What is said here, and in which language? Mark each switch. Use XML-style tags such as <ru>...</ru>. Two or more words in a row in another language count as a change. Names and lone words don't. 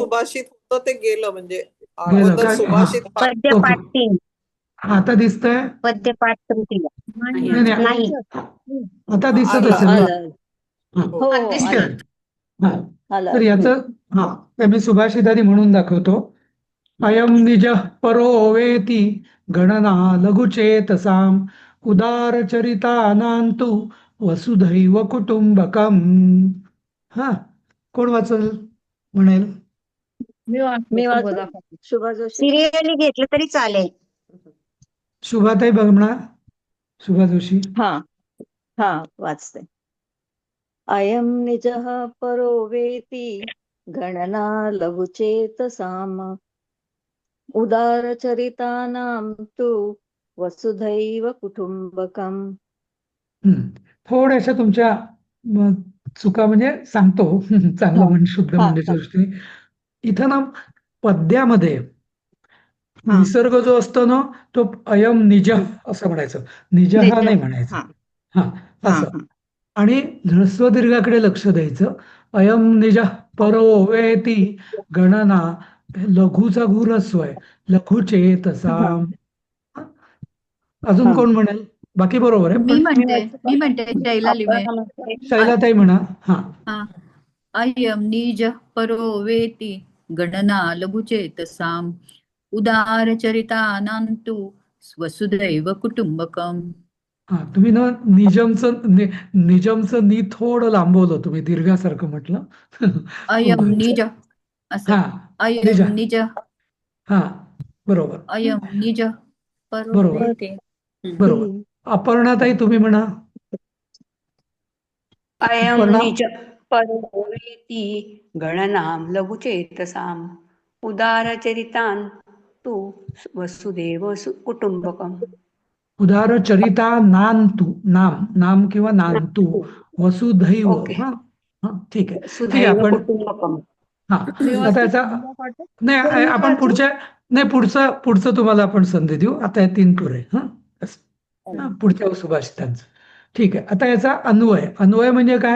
<mr>सुभाषित होतं ते गेलं म्हणजे गेलं अगोदर काय? हा सुभाषित पाठ ओके. पद्यपाठ 3 आता दिसतंय? पद्यपाठ तृतीय नाही नाही नाही नाही आता दिसत आलं असेल ना? आलं. हा हो हो आता दिसतंय. ठीक आहे. हा आलं. तर याचं हा तर मी सुभाषितादी म्हणून दाखवतो.</mr> <sa>अयम निज परो वेति गणना लघुचेतसाम उदारचरितानांतु वसुधैव कुटुंबकम.</sa> <mr>हा कोण वाचल म्हणेल? मी वाचतो मी वाचू? शुभदा. शुभा जोशी. सिरियली घेतलं तरी चालेल. शुभाताई बघणार? शुभा जोशी. हा हा वाचते.</mr> <sa>अयं निजः परो वेति गणना लघुचेतसाम उदारचरितानां तु वसुधैव कुटुंबकम्.</sa> <mr>थोड्याशा तुमच्या म, चुका म्हणजे सांगतो चांगलं हा म्हणजे शुद्ध हा म्हणण्याच्या दृष्टीने. इथं ना पद्यामध्ये हा निसर्ग जो असतो ना तो</mr> <sa>अयम निज</sa> <mr>असं म्हणायचं, निज हा निज. नाही म्हणायचं. हा हा हा असं. हा आणि ह्रस्व दीर्घाकडे लक्ष द्यायचं.</mr> <sa>अयम निज परो वेति गणना,</sa> <mr>लघुचा घु ह्रस्व आहे, लघुचे तसा. अजून हा. कोण म्हणेल? बाकी बरोबर आहे मी पण म्हणते शैला लिमे. शैलाताई म्हणा. हा</mr> <sa>हा अयं निज परो वेति गणना लघुचेतसाम उदारचरितानां तु वसुधैव कुटुंबकम.</sa> <mr>हा तुम्ही ना निजमचं नी थोडं लांबवलं, तुम्ही दीर्घासारखं म्हटलं.</mr> <sa>अयं निज असं</sa> <mr>हा निज.</mr> <sa>अयं निज</sa> <mr>हा बरोबर</mr> <sa>अयं निज परो</sa> <mr>बरोबर</mr> <sa>वेति.</sa> <mr>बरोबर. अपर्णाताई तुम्ही म्हणा.</mr> <sa>अयं</sa> <mr>अपर्णा.</mr> <sa>निज परो वेति गणनां लघुचेतसाम् उदारचरितान् तु वसुदेव कुटुंबकम्. उदारचरिता नांतु, नाम नाम किंवा नांतु वसुधैव.</sa> <mr>ओके. हा हा ठीक आहे. ठीक आहे</mr> <sa>वसुधैव</sa> <mr>आपण</mr> <sa>कुटुंबकम्.</sa> <mr>हा मी आता वाचते याचा शुभदा पाठ. नाही सर, मी आपण वाचू? पुढच्या नाही पुढचं तुम्हाला आपण संधी देऊ. आता हे 3 पुरे. हा असं. हा, पुढच्या सुभाषितांचं ठीक आहे. आता याचा अन्वय म्हणजे काय?</mr>